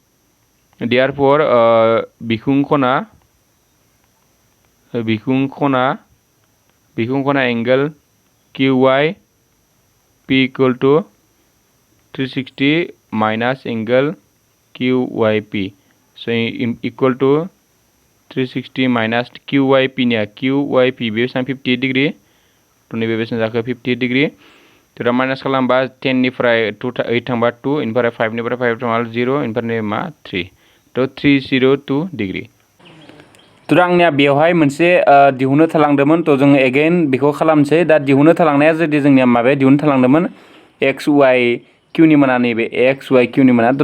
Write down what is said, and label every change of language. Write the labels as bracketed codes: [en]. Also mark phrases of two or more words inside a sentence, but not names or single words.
[brx] बिखुं खना [en] angle QYP equal to 360 minus angle QYP so equal to 360 minus QYP [brx] निया QYP बेसेबां [en] 58 डिग्री [brx] तो नैबे बेसेबां जाखो 58 डिग्री तो दा माइनास खालामबा 10 निफ्राय 8 थांबा 2 इनिफ्राय 5 निफ्राय 5 थांबा 0 इनिफ्राय मा 3 तो 302 डिग्री तो आंनिया बेवहाय मोनसे दिहुननो थालांदोंमोन तो जों एगेन बेखौ खालामसै दा दिहुननो थालांनाया जुदि जोंनिया माबाया दिहुननो थालांदोंमोन XYQ नि माना नैबे XYQ नि माना तो